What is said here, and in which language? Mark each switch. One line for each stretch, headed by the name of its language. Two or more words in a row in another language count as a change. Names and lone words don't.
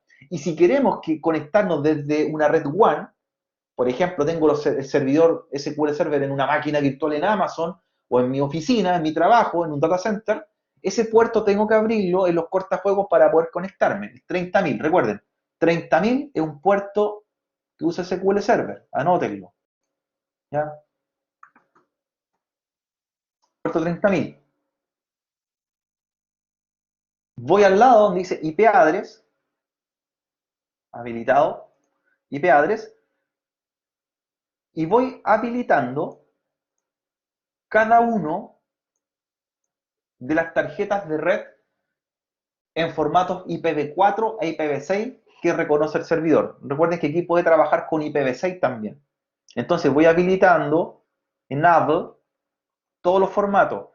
Spanish: Y si queremos conectarnos desde una red WAN, por ejemplo, tengo el servidor SQL Server en una máquina virtual en Amazon o en mi oficina, en mi trabajo, en un
English: data center,
Spanish: ese puerto tengo que abrirlo en los cortafuegos para poder conectarme. 30.000, recuerden, 30.000 es un puerto que usa SQL Server, anótenlo. ¿Ya? Puerto 30.000. Voy al lado donde dice
English: IP address,
Spanish: habilitado,
English: IP address,
Spanish: y voy habilitando cada uno de las tarjetas de red en formatos IPv4 e IPv6 que reconoce el servidor. Recuerden que aquí puede trabajar con IPv6 también. Entonces voy habilitando, enable, todos los formatos.